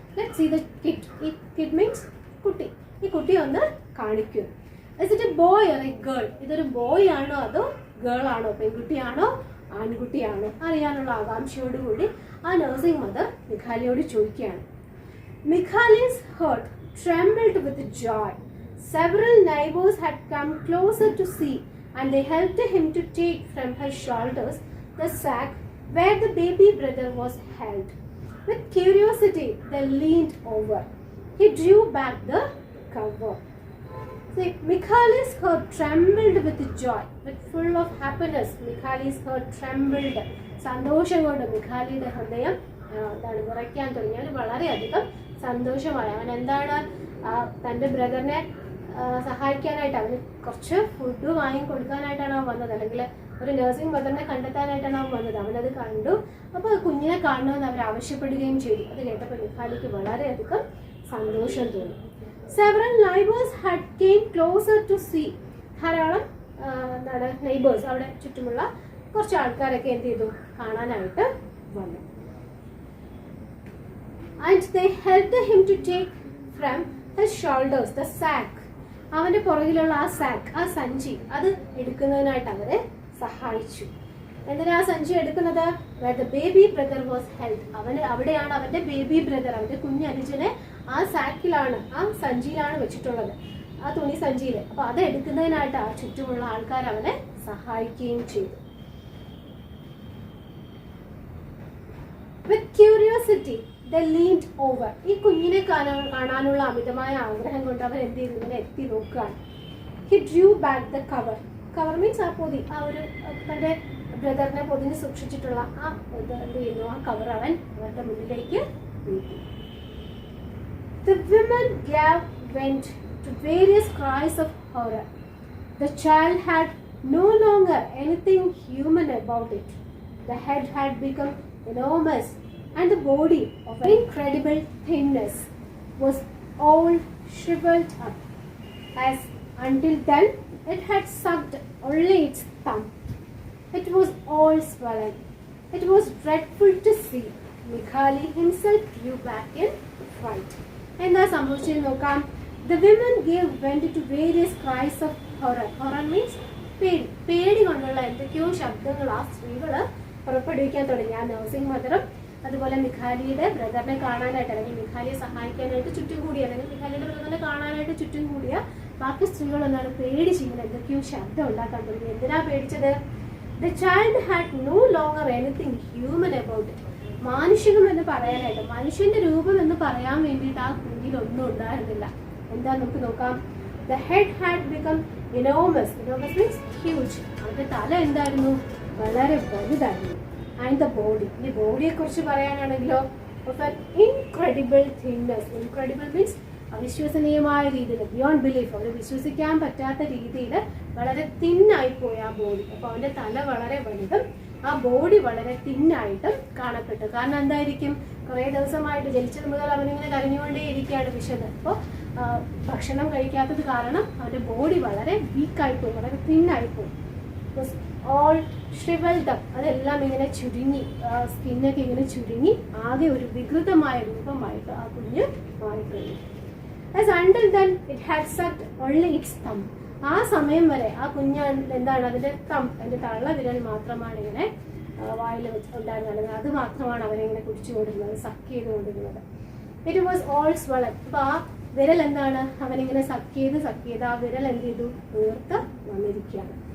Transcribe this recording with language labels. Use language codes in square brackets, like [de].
[en] Let's see the kid. [ml] ഈ kid means കുട്ടി. ഈ കുട്ടിയെ ഒന്ന് കാണിക്കൂ. [en] Is it a boy or a girl? [ml] ഇതൊരു ബോയ് ആണോ അതോ ഗേൾ ആണോ, പെൺകുട്ടിയാണോ ആൺകുട്ടിയാണോ അറിയാനുള്ള ആകാംക്ഷയോടുകൂടി ആ നഴ്സിംഗ് മദർ മിഖാലിയോട് ചോദിക്കുകയാണ്. [en] Mikhali's heart trembled with joy. Several neighbors had come closer to see, and they helped him to take from her shoulders the sack where the baby brother was held. With curiosity, they leaned over. He drew back the cover. See, Mikhali's heart trembled with joy, with full of happiness. Mikhali's heart trembled. [ml] സന്തോഷം കൊണ്ട് മിഖാലിയുടെ ഹൃദയം എന്താണ് വിറയ്ക്കാൻ തുടങ്ങി. അവന് വളരെയധികം സന്തോഷമായി. അവൻ എന്താണ് തൻ്റെ ബ്രദറിനെ സഹായിക്കാനായിട്ട്, അവന് കുറച്ച് ഫുഡ് വാങ്ങി കൊടുക്കാനായിട്ടാണ് അവൻ വന്നത്, അല്ലെങ്കിൽ ഒരു നഴ്സിംഗ് മദറിനെ കണ്ടെത്താനായിട്ടാണ് അവൻ വന്നത്. അവനത് കണ്ടു. അപ്പോൾ കുഞ്ഞിനെ കാണണമെന്ന് അവർ ആവശ്യപ്പെടുകയും ചെയ്തു. അത് കേട്ടപ്പോൾ മിഖാലിക്ക് വളരെയധികം സന്തോഷം തോന്നി. [en] Several neighbours had came closer to see. [ml] ധാരാളം എന്താണ് നെയ്ബേഴ്സ്, അവിടെ ചുറ്റുമുള്ള കുറച്ച് ആൾക്കാരൊക്കെ എന്ത് ചെയ്തു? കാണാനായിട്ട് വന്നു. [en] And they helped him to take from his shoulders the sack. [ml] അവന്റെ പുറകിലുള്ള ആ സാക്ക്, ആ സഞ്ചി, അത് എടുക്കുന്നതിനായിട്ട് അവരെ സഹായിച്ചു. എന്തിനാ ആ സഞ്ചി എടുക്കുന്നത്? [en] where the baby brother was held. [ml] അവിടെയാണ് അവന്റെ ബേബി ബ്രദർ, അവന്റെ കുഞ്ഞനുജനെ ആ സാക്കിലാണ്, ആ സഞ്ചിയിലാണ് വെച്ചിട്ടുള്ളത്, ആ തുണി സഞ്ചിയിൽ. അപ്പൊ അത് എടുക്കുന്നതിനായിട്ട് ആ ചുറ്റുമുള്ള ആൾക്കാർ അവനെ സഹായിക്കുകയും ചെയ്തു. [en] With curiosity, they leaned over. [ml] ഈ കുഞ്ഞിനെ കാണാനുള്ള അമിതമായ ആഗ്രഹം കൊണ്ട് അവർ എന്ത് ചെയ്തു? ഇങ്ങനെ എത്തി നോക്കുകയാണ്. [en] He drew back the cover. Cover means [ml] ആ പൊതി, ആ ഒരു തന്റെ ബ്രദറിനെ പൊതിഞ്ഞ് സൂക്ഷിച്ചിട്ടുള്ള ആ എന്ത് ചെയ്യുന്നു, ആ കവർ അവൻ അവരുടെ മുന്നിലേക്ക് നീട്ടി. [en] The women gave vent to various cries of horror. The child had no longer anything human about it. The head had become enormous, and the body of incredible thinness was all shriveled up, as until then it had sucked only its thumb. It was all swollen. It was dreadful to see. Mikhali himself drew back in fright. [ml] എന്താ സംഭവിച്ചത് നോക്കാം. [en] The women gave vent to various cries of horror. Horror means പേടി. [ml] പേടി കൊണ്ടുള്ള എന്തൊക്കെയോ ശബ്ദങ്ങൾ ആ സ്ത്രീകള് പുറപ്പെടുവിക്കാൻ തുടങ്ങി. ആ നഴ്സിംഗ് മദറും അതുപോലെ മിഖാലിയുടെ ബ്രദറിനെ കാണാനായിട്ട്, അല്ലെങ്കിൽ മിഖാലിയെ സഹായിക്കാനായിട്ട് ചുറ്റും കൂടിയ, അല്ലെങ്കിൽ മിഖാലിയുടെ ബ്രദറിനെ കാണാനായിട്ട് ചുറ്റും കൂടിയ ബാക്കി സ്ത്രീകൾ എന്താണ് പേടിച്ച് ഇങ്ങനെ എന്തൊക്കെയോ ശബ്ദം ഉണ്ടാക്കാൻ തുടങ്ങി. എന്തിനാ പേടിച്ചത്? [en] The child had no longer anything human about it. [ml] മാനുഷികം എന്ന് പറയാനായിട്ട്, മനുഷ്യന്റെ രൂപം എന്ന് പറയാൻ വേണ്ടിയിട്ട് ആ കുഞ്ഞിലൊന്നും ഉണ്ടായിരുന്നില്ല. എന്താ നമുക്ക് നോക്കാം. [en] The head had become enormous. Enormous means huge. [ml] അവരുടെ തല എന്തായിരുന്നു? വളരെ വലുതായിരുന്നു. [en] And the body. [ml] ഈ ബോഡിയെ കുറിച്ച് പറയാനാണെങ്കിലോ [en] of an incredible thinness. Incredible means [ml] അവിശ്വസനീയമായ രീതിയിൽ, [en] beyond belief, [ml] അവർ വിശ്വസിക്കാൻ പറ്റാത്ത രീതിയിൽ വളരെ തിന്നായിപ്പോയി ആ ബോഡി. അപ്പോൾ അവൻ്റെ തല വളരെ വലുതും ആ ബോഡി വളരെ തിന്നായിട്ടും കാണപ്പെട്ടു. കാരണം എന്തായിരിക്കും, കുറേ ദിവസമായിട്ട് ജനിച്ചത് മുതൽ അവനിങ്ങനെ കരഞ്ഞുകൊണ്ടേ ഇരിക്കുകയാണ്, വിശന്ന്. അപ്പോൾ ഭക്ഷണം കഴിക്കാത്തത് കാരണം അവൻ്റെ ബോഡി വളരെ വീക്കായിപ്പോയി, വളരെ തിന്നായിപ്പോയി. [en] all shrivelled up, [ml] അതെല്ലാം ഇങ്ങനെ ചുരുങ്ങി, സ്കിന്നൊക്കെ ഇങ്ങനെ ചുരുങ്ങി ആകെ ഒരു വികൃതമായ രൂപമായിട്ട് ആ കുഞ്ഞ് മാറിക്കഴിഞ്ഞു. [en] As until then it had sucked only its thumb. [ml] ആ സമയം വരെ ആ കുഞ്ഞ് എന്താണ്, അതിൻ്റെ അതിൻ്റെ തള്ള വിരൽ മാത്രമാണ് ഇങ്ങനെ വായിൽ ഉണ്ടായിരുന്നത്, അത് മാത്രമാണ് അവനിങ്ങനെ കുടിച്ചുകൊണ്ടിരുന്നത്, സക്ക് ചെയ്തുകൊണ്ടിരുന്നത്. [en] It was all swollen. [ml] അപ്പോൾ ആ വിരൽ എന്താണ്, അവനിങ്ങനെ സക്ക് ചെയ്ത് ആ വിരൽ എന്ത് ചെയ്തു, വീർത്ത് വന്നിരിക്കുകയാണ്.